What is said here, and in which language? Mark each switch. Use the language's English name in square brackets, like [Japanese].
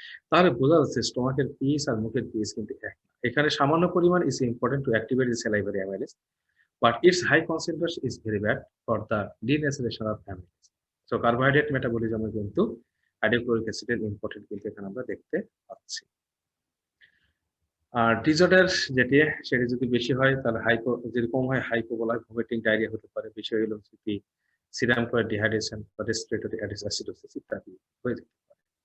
[Bangla] তাহলে বোঝা যাচ্ছে স্টমাকের পিএইচ আর মুখের পিএইচ কিন্তু এক না। এখানে সামান্য পরিমাণ [English] Is important to activate the salivary amylase, but its high concentration is very bad for the denaturation of amylase. [Bangla] So carbohydrate মেটাবলিজমে কিন্তু হাইড্রোক্লোরিক অ্যাসিডের ইম্পর্টেন্ট কিন্তু এখানে আমরা দেখতে পাচ্ছি। আর ডিসঅর্ডার সেটি যদি বেশি হয় তাহলে যদি কম হয় হাইপো বলা হয়, ভমিটিং, ডায়রিয়া হতে পারে। বেশি হলে যদি সিরাম ক্লোরাইড ডিহাইড্রেশন বা রেসপিরেটরি অ্যাসিডোসিস ইত্যাদি হয়ে যেতে পারে।